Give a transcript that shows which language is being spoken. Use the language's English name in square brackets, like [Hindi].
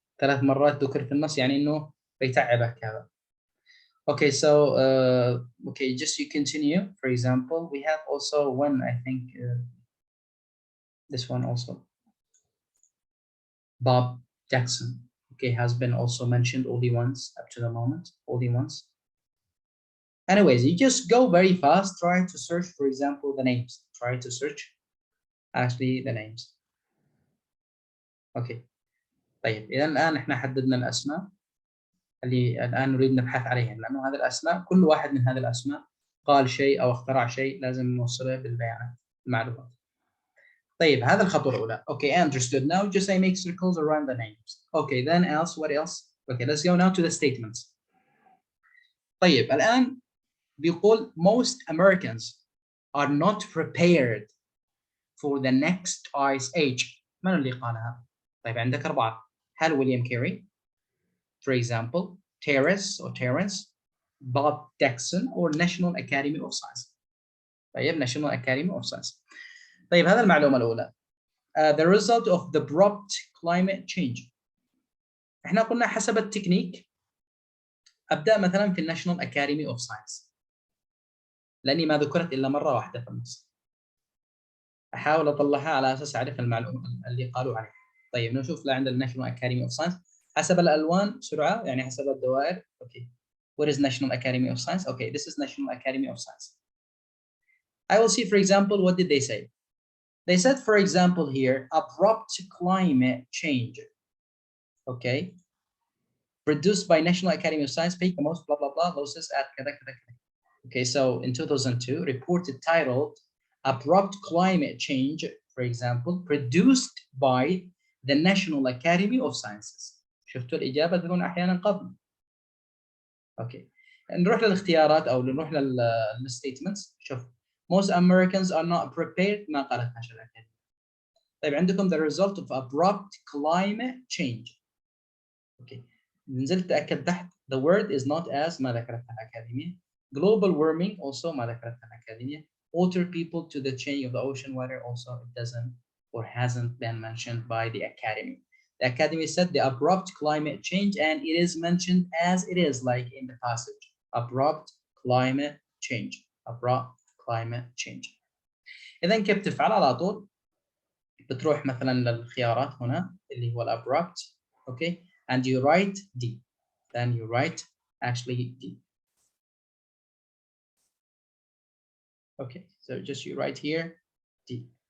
[Arabic] 3 مرات ذكر في النص يعني إنه بيتعبك هذا. [English] Okay, so okay, just you continue. For example, we have also one, I think, this one also. Bob Jackson, okay, has been also mentioned only once up to the moment, only once. Anyways, you just go very fast, try to search, for example, the names. Try to search actually the names. Okay. [Arabic] طيب إذا الآن إحنا حددنا الأسماء اللي الآن نريد نبحث عليها، لأنه هذه الأسماء كل واحد من هذه الأسماء قال شيء أو اخترع شيء لازم نوصله بالبيانات المعلومات. طيب هذا الخطوة الأولى. [English] Okay, understood. Now just I make circles around the names. Okay, then else, what else? Okay, let's go now to the statements. [Arabic] طيب الآن بيقول [English] most Americans are not prepared for the next ice age. [Arabic] من اللي قالها؟ طيب عندك 4. [English] هل William Kerry, for example, Terence, Bob Jackson, or National Academy of Science. [Arabic] طيب National Academy of Science. طيب هذا المعلومة الأولى. [English] The result of the abrupt climate change. [Arabic] احنا قلنا حسب التكنيك ابدا مثلا في الناشونال اكاديمي اوف ساينس لاني ما ذكرت الا مره واحده في النص. احاول اطلعها على اساس اعرف المعلومه اللي قالوا عليها. طيب نشوف لا عند الناشونال اكاديمي اوف ساينس حسب الالوان بسرعه يعني حسب الدوائر. اوكي. [English] What is National Academy of Science? Okay, this is National Academy of Science. I will see, for example, what did they say? They said, for example, here, abrupt climate change. Okay. Produced by National Academy of Science, peak the most blah blah blah losses at [Arabic] كذا كذا كذا. [English] Okay, so in 2002, reported titled "Abrupt Climate Change," for example, produced by the National Academy of Sciences. [Arabic] شفتوا الإجابة تكون أحيانا قبل. Okay, نروح للاختيارات أو نروح للstatements. [English] شوف, most Americans are not prepared. [Arabic] ما قالت ناشونال أكاديمي. طيب عندكم [English] the result of abrupt climate change. Okay. [Arabic] نزلت تأكد تحت [English] the word is not as [Arabic] ما ذكرتها الأكاديمية. [English] Global warming also [Arabic] ما ذكرتها الأكاديمية. [English] Alter people to the change of the ocean water also it doesn't or hasn't been mentioned by the academy. The academy said the abrupt climate change and it is mentioned as it is like in the passage. Abrupt climate change. Abrupt climate change. [Arabic] إذا كيف تفعل على طول؟ بتروح مثلا للخيارات هنا اللي هو الابrupt. [English] Okay. And you write D. Then you write actually D. Okay, so just you write here D.